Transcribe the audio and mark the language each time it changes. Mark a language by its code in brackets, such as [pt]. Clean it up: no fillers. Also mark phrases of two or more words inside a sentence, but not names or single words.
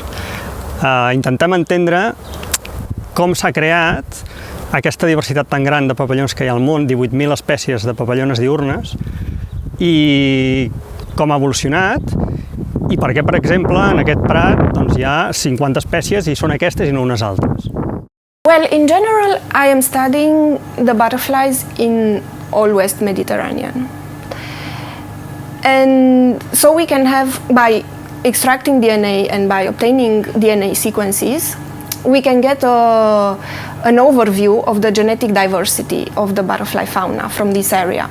[ca] Intentem entendre com s'ha creat aquesta diversitat tan gran de papallones que hi ha al món, 18.000 espècies de papallones diurnes, i com ha evolucionat, i per què, per exemple, en aquest prat hi ha 50 espècies i són aquestes i no unes altres. [en] Well, in general, I am studying the butterflies in all West Mediterranean. And so we can have, by extracting DNA and by obtaining DNA sequences, we can get an overview of the genetic diversity of the butterfly fauna from this area.